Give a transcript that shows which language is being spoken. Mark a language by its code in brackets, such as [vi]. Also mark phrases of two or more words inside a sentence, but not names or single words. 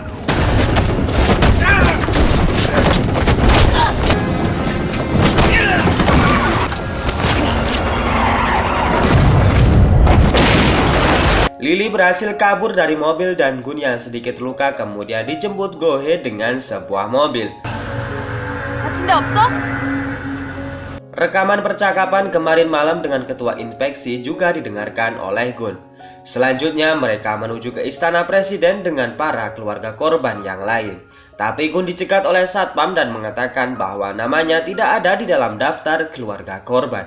[id] Lily berhasil kabur dari mobil dan Gun yang sedikit luka kemudian dijemput Go Hye dengan sebuah mobil. [ko] 다친 데 없어? [id] Rekaman percakapan kemarin malam dengan ketua inspeksi juga didengarkan oleh Gun. Selanjutnya mereka menuju ke istana presiden dengan para keluarga korban yang lain. Tapi Gun dicegat oleh satpam dan mengatakan bahwa namanya tidak ada di dalam daftar keluarga korban.